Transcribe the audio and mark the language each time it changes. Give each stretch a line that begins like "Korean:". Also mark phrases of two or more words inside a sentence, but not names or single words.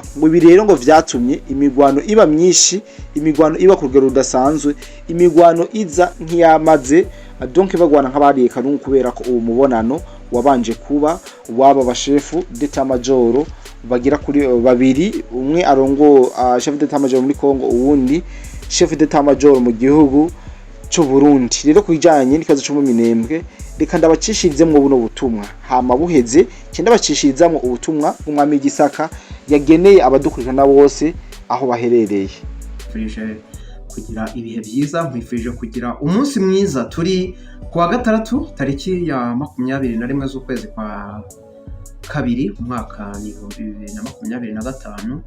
Rundi: Ngo ibi rero ngo vyatumye imigwano iba myinshi, imigwano iba ku rugero rudasanzwe, imigwano iza nk'iyamaze donc bagwana nk'abariye Karungu, kubera ko uwo mubonano wabanje kuba waba bashefu
French: d'état major
Rundi: bagira kuri babiri, umwe arongo
French: chef d'état major
Rundi: muri Kongo, uwundi
French: chef d'état major
Rundi: mu gihugu cyo Burundi. Rero kujanye n'ikibazo cyo mu Minembwe, reka ndabacishirizemwe buno butumwa, hama buheze cyenda bacishirizamwe ubutumwa bw'umwami Gisaka yageneye abadukurikirana bose aho baherereye. Kugira ibihe byiza, nkwifurije kugira umunsi mwiza. Turi kuwa gatandatu tariki ya 21 z'ukwezi kwa kabiri umwaka 2025.